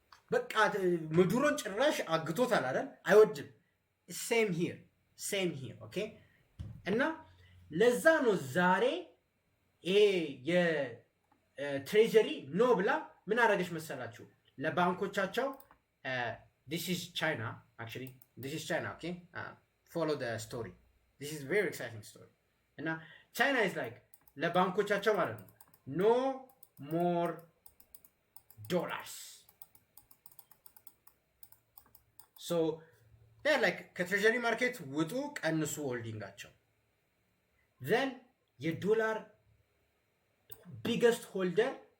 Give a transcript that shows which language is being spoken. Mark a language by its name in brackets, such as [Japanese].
[Amharic] በቃ መዱሮን ጭራሽ አግቶታል አይደል? አይወድም። [English] ሴም ሂር ኦኬ። [Amharic] እና ለዛ ነው ዛሬ ይሄ የትሬጀሪ ኖ ብላ ምን አደረገች መሰላችሁ? ለባንኮቻቸው [English] this is China, okay? Follow the story. This is very exciting story. እና China is like [Amharic] ለባንኮቻቸው ማለት ነው [English] no more dollars. So they're like [Amharic] ከትሬጀሪ ማርኬት ውጡ፣ ቀንሱ ሆልዲንጋቸው። then የዶላር ቢገስት ሆልደር